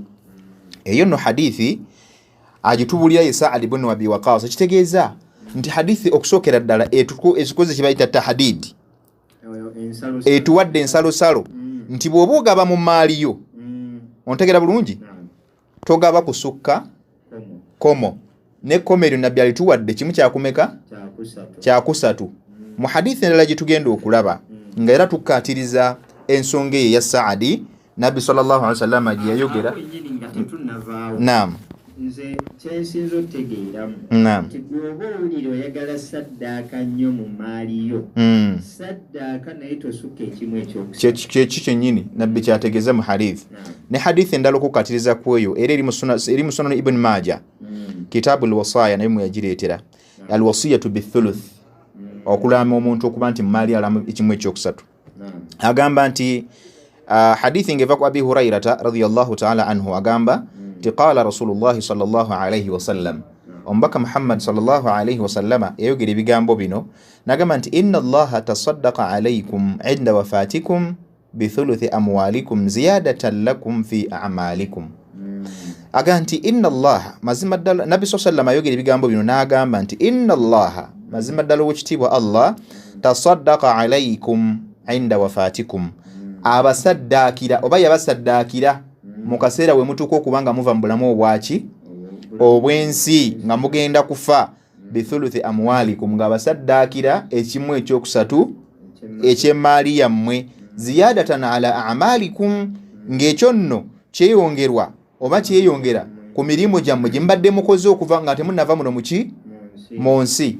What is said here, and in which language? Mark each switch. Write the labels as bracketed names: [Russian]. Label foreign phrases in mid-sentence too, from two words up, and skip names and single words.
[Ganda] Eyo nno hadithi agitubulira ye Saad ibn Abi Waqas, kitegeeza nti hadithi okusookera ddala ekikoze kye bayita tahdid, etuwadde ensalosalo nti bw'oba ogaba mu maaliyo ontegera bulungi, togaba kusukka komo, ne komero nabbi alituwadde kimu kyakumeka kyakusatu. Mu hadithi endala gye tugenda okulaba nga era tukkatiriza ensonga eyo ya Saadi, nabbi [Arabic] صلى الله عليه وسلم [Ganda] gye yayogera. Naam, nze kyensinza otegeeramu nti bw'oba owulira oyagala saddaaka nnyo mu maaliyo, saddaaka naye tosukka ekimu ekyokusatu, kyeki kyennyini nabbi kyategeeza mu hadithi. Ne hadithi endala okukkatiriza ku eyo era eri mu Sunan Ibn Majah, kitaabu al-wasaya naye mwe yagireetera, [Arabic] الوصية بالثلث, [Ganda] okulama omuntu okuba nti mu maali alamu ekimu ekyokusatu. Agamba nti hadithi ngeva ku Abi Hurairata [Arabic] رضي الله تعالى عنه, [Ganda] agamba nti [Arabic] قال رسول الله صلى الله عليه وسلم, [Ganda] omubaka Muhammad [Arabic] صلى الله عليه وسلم [Ganda] yayogera ebigambo bino, nagamba nti [Arabic] إن الله تصدق عليكم عند وفاتكم بثلث أموالكم زيادة لكم في أعمالكم. [Ganda] Agamba nti [Arabic] إن الله, [Ganda] mazima ddala nabbi [Arabic] صلى الله عليه [Ganda] ayogera ebigambo bino n'agamba nti [Arabic] إن الله, [Ganda] mazima ddala ow'ekitiibwa Allah, [Arabic] تصدق عليكم عند وفاتكم, [Ganda] abasaddaakira oba yabasaddaakira mu kaseera we mutuuka okubanga muva mu bulamu obwaki obw'ensi nga mugenda kufa, [Arabic] بثلث أموالكم, [Ganda] nga abasaddaakira ekimu ekyokusatu eky'emaali yammwe, [Arabic] زيادة على أعمالكم, [Ganda] ng'ekyo nno kyeyongerwa oba kyeyongera ku mirimu gyammwe gye mubadde mukoze okuva nga temunnava muno muki mu nsi.